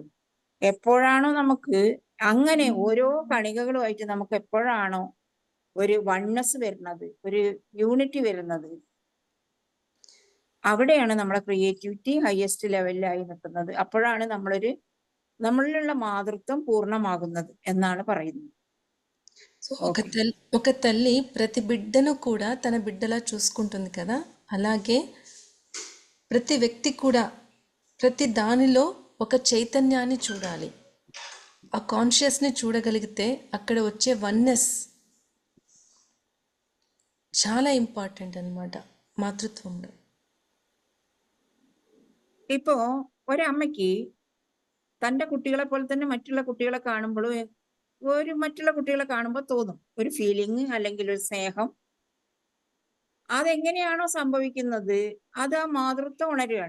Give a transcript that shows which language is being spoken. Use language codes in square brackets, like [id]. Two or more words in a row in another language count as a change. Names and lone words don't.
[ml] എപ്പോഴാണോ നമുക്ക് അങ്ങനെ ഓരോ കണികകളുമായിട്ട് നമുക്ക് എപ്പോഴാണോ ഒരു വണ്ണസ് വരുന്നത്, ഒരു യൂണിറ്റി വരുന്നത്, അവിടെയാണ് നമ്മളെ ക്രിയേറ്റിവിറ്റി [en] highest level [ml] നിൽക്കുന്നത്. അപ്പോഴാണ് നമ്മളിലുള്ള മാതൃത്വം പൂർണ്ണമാകുന്നത് എന്നാണ് പറയുന്നത്. [te] సో ఒక తల్లి ప్రతి బిడ్డను కూడా తన బిడ్డలా చూసుకుంటుంది కదా, అలాగే ప్రతి వ్యక్తి కూడా ప్రతి దానిలో ఒక చైతన్యాన్ని చూడాలి. ఆ కాన్షియస్ని చూడగలిగితే అక్కడ వచ్చే వన్నెస్ చాలా ఇంపార్టెంట్ అన్నమాట మాతృత్వంలో. [ml] ഇപ്പോ ഒരമ്മയ്ക്ക് തൻ്റെ കുട്ടികളെ പോലെ തന്നെ മറ്റുള്ള കുട്ടികളെ കാണുമ്പോൾ തോന്നും ഒരു ഫീലിംഗ് അല്ലെങ്കിൽ ഒരു സ്നേഹം. അതെങ്ങനെയാണോ സംഭവിക്കുന്നത്, അത് ആ മാതൃത്വം ഉണരുകയാണ്.